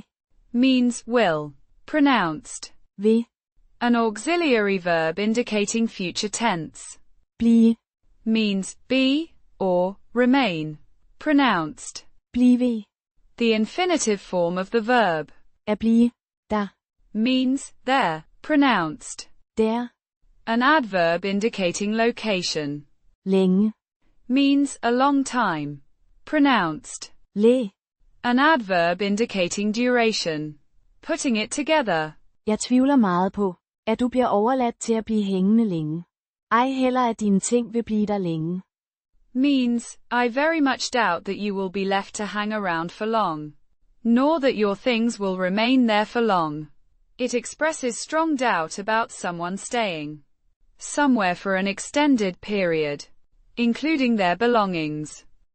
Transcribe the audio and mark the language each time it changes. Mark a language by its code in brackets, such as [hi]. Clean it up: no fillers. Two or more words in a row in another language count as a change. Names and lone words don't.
[en] Means will. Pronounced. [da] Vil. [en] An auxiliary verb indicating future tense. [da] Blive. [en] Means be, or remain. Pronounced. [da] Blive. [en] The infinitive form of the verb. [da] At blive. Der. [en] Means there. Pronounced. [da] Der. [en] An adverb indicating location. [da] Længe. [en] Means a long time. Pronounced. [da] Læ. [en] An adverb indicating duration. Putting it together. [da] Jeg tvivler meget på, at du bliver overladt til at blive hængende længe. Ej heller at dine ting vil blive der længe. [en] Means, I very much doubt that you will be left to hang around for long. Nor that your things will remain there for long. It expresses strong doubt about someone staying somewhere for an extended period, including their belongings.